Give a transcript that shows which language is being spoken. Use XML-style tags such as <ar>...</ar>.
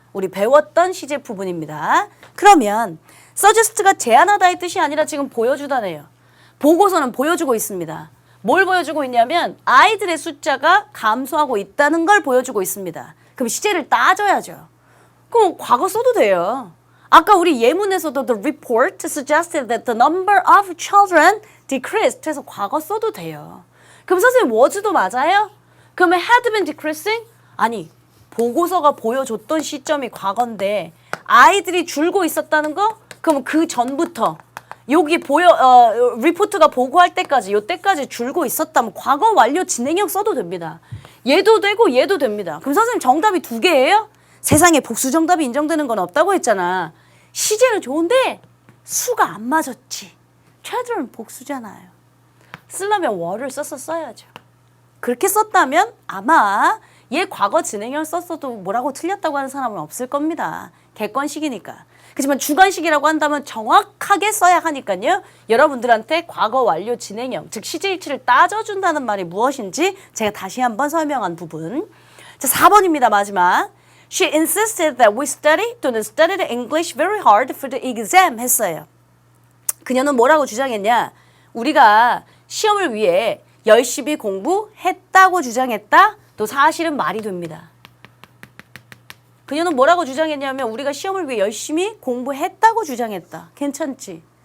<ko>우리 배웠던 시제 부분입니다. 그러면 suggest가 제안하다의 뜻이 아니라 지금 보여주다네요. 보고서는 보여주고 있습니다. 뭘 보여주고 있냐면 아이들의 숫자가 감소하고 있다는 걸 보여주고 있습니다. 그럼 시제를 따져야죠. 그럼 과거 써도 돼요. 아까 우리 예문에서도</ko> <en>the report suggested that the number of children decreased</en> <ko>해서 과거 써도 돼요. 그럼 선생님 was도 맞아요? 그러면</ko> <en>had been decreasing?</en> <ko>아니 보고서가 보여줬던 시점이 과거인데 아이들이 줄고 있었다는 거? 그럼 그 전부터 여기 리포트가 보고할 때까지 요때까지 줄고 있었다면 과거 완료 진행형 써도 됩니다. 얘도 되고 얘도 됩니다. 그럼 선생님 정답이 2개예요? 세상에 복수 정답이 인정되는 건 없다고 했잖아. 시제는 좋은데 수가 안 맞았지. children 복수잖아요. 쓰려면 were를 써야죠. 그렇게 썼다면 아마 얘 과거 진행형 썼어도 뭐라고 틀렸다고 하는 사람은 없을 겁니다. 객관식이니까. 그렇지만 주관식이라고 한다면 정확하게 써야 하니까요. 여러분들한테 과거 완료 진행형, 즉 시제일치를 따져준다는 말이 무엇인지 제가 다시 한번 설명한 부분. 자, 4번입니다. 마지막.</ko> <en>She insisted that we studied English very hard for the exam</en> <ko>했어요. 그녀는 뭐라고 주장했냐? 우리가 시험을 위해 열심히 공부했다고 주장했다? 또 사실은 말이 됩니다. 그녀는 뭐라고 주장했냐면 우리가 시험을 위해 열심히 공부했다고 주장했다. 괜찮지?</ko>